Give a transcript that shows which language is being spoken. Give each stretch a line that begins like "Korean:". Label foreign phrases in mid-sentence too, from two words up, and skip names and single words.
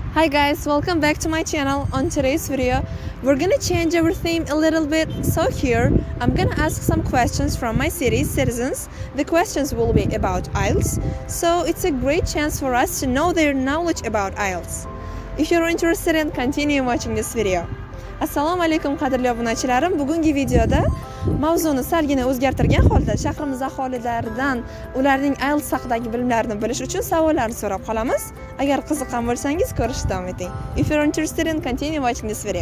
English: Hi guys, welcome back to my channel. On today's video, we're gonna change our theme a little bit. So here, I'm gonna ask some questions from my city's citizens. The questions will be about IELTS, so it's a great chance for us to know their knowledge about IELTS. If you're interested in continue watching this video.
Uzbek: Assalomu alaykum qadrli obunachilarim. Bugungi videoda mavzuni salgina o'zgartirgan holda shahrimiz aholilaridan ularning IELTS haqidagi bilimlarini bilish uchun savollarni so'rab qolamiz. Agar qiziqqan bo'lsangiz ko'rishni davom eting.
English: If you're interested in continue watching this video.